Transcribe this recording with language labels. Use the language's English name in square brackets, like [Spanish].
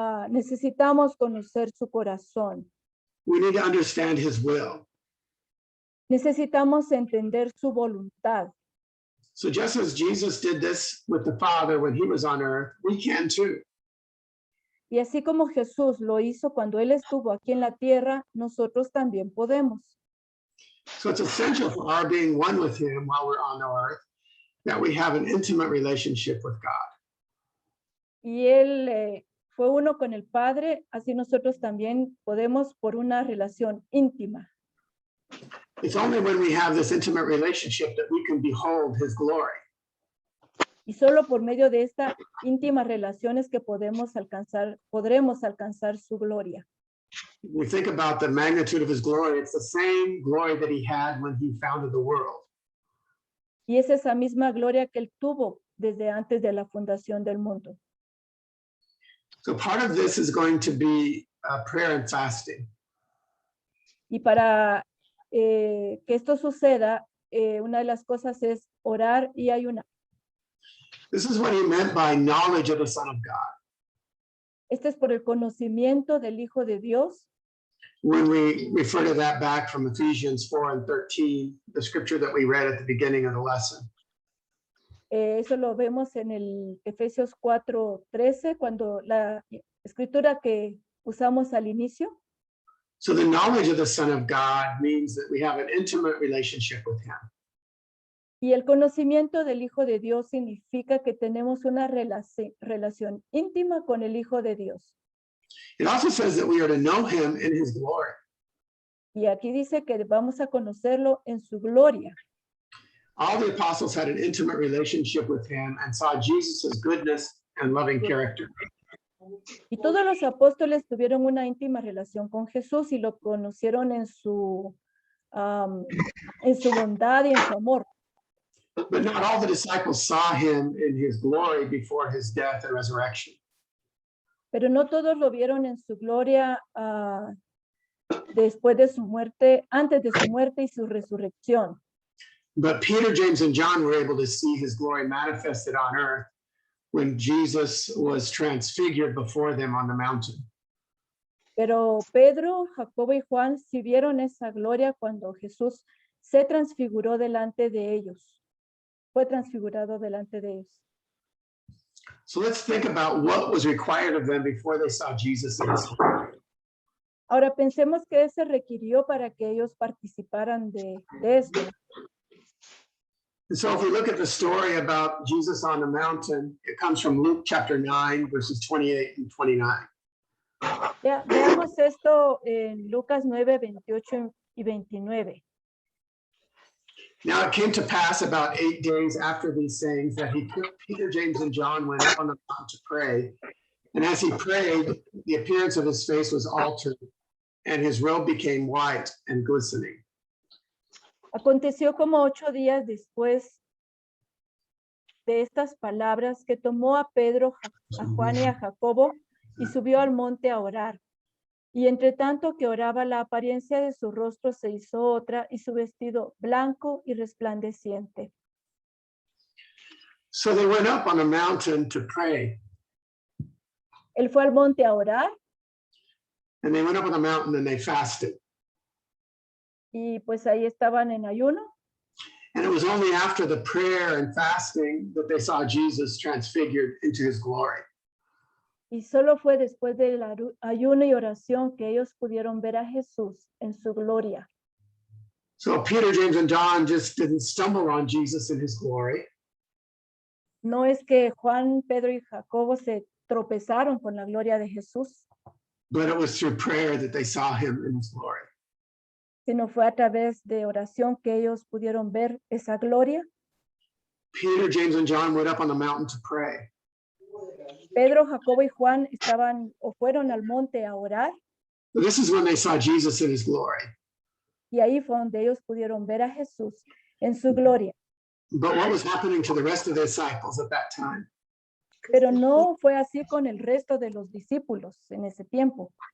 [Spanish] Necesitamos conocer su corazón. [English] We need to understand his will. [Spanish] Necesitamos entender su voluntad. [English] So just as Jesus did this with the Father when he was on earth, we can too. [Spanish] Y así como Jesús lo hizo cuando él estuvo aquí en la tierra, nosotros también podemos. [English] So it's essential for our being one with him while we're on earth that we have an intimate relationship with God. [Spanish] Y él fue uno con el Padre, así nosotros también podemos por una relación íntima. [English] It's only when we have this intimate relationship that we can behold his glory. [Spanish] Y solo por medio de esta íntima relación es que podremos alcanzar su gloria. [English] We think about the magnitude of his glory. It's the same glory that he had when he founded the world. [Spanish] Y es esa misma gloria que él tuvo desde antes de la fundación del mundo. [English] So part of this is going to be prayer and fasting. [Spanish] Y para que esto suceda, una de las cosas es orar y ayunar. [English] This is what he meant by knowledge of the Son of God. [Spanish] Este es por el conocimiento del Hijo de Dios. [English] When we refer to that back from Ephesians 4 and 13, the scripture that we read at the beginning of the lesson. [Spanish] Eso lo vemos en el Efesios 4:13, cuando la escritura que usamos al inicio. [English] So the knowledge of the Son of God means that we have an intimate relationship with him. [Spanish] Y el conocimiento del Hijo de Dios significa que tenemos una relación íntima con el Hijo de Dios. [English] It also says that we are to know him in his glory. [Spanish] Y aquí dice que vamos a conocerlo en su gloria. [English] All the apostles had an intimate relationship with him and saw Jesus' goodness and loving character. [Spanish] Y todos los apóstoles tuvieron una íntima relación con Jesús y lo conocieron en su bondad y en su amor. [English] But not all the disciples saw him in his glory before his death and resurrection. [Spanish] Pero no todos lo vieron en su gloria después de su muerte, antes de su muerte y su resurrección. [English] But Peter, James, and John were able to see his glory manifested on earth when Jesus was transfigured before them on the mountain. [Spanish] Pero Pedro, Jacobo y Juan sí vieron esa gloria cuando Jesús se transfiguró delante de ellos. Fue transfigurado delante de ellos. [English] So let's think about what was required of them before they saw Jesus in his glory. [Spanish] Ahora pensemos qué se requirió para que ellos participaran de esto. [English] And so if we look at the story about Jesus on the mountain, it comes from Luke chapter 9, verses 28 and 29. [Spanish] Veamos esto en Lucas 9, 28 y 29. [English] Now it came to pass about 8 days after these things that Peter, James, and John went up on the mountain to pray. And as he prayed, the appearance of his face was altered, and his robe became white and glistening. [Spanish] Aconteció como 8 días después de estas palabras que tomó a Pedro, a Juan y a Jacobo y subió al monte a orar. Y entre tanto que oraba, la apariencia de su rostro se hizo otra y su vestido blanco y resplandeciente. [English] So they went up on a mountain to pray. [Spanish] Él fue al monte a orar [English] And they went up on the mountain and they fasted. [Spanish] y pues ahí estaban en ayuno. [English] And it was only after the prayer and fasting that they saw Jesus transfigured into his glory. [Spanish] Y solo fue después del ayuno y oración que ellos pudieron ver a Jesús en su gloria. [English] So Peter, James, and John just didn't stumble on Jesus in his glory. [Spanish] No es que Juan, Pedro y Jacobo se tropezaron con la gloria de Jesús, [English] But it was through prayer that they saw him in his glory. [Spanish] sino fue a través de oración que ellos pudieron ver esa gloria. [English] Peter, James, and John went up on the mountain to pray. [Spanish] Pedro, Jacobo y Juan estaban o fueron al monte a orar [English] This is when they saw Jesus in his glory. [Spanish] y ahí fue donde ellos pudieron ver a Jesús en su gloria. [English] But what was happening to the rest of the disciples at that time? [Spanish] Pero no fue así con el resto de los discípulos en ese tiempo.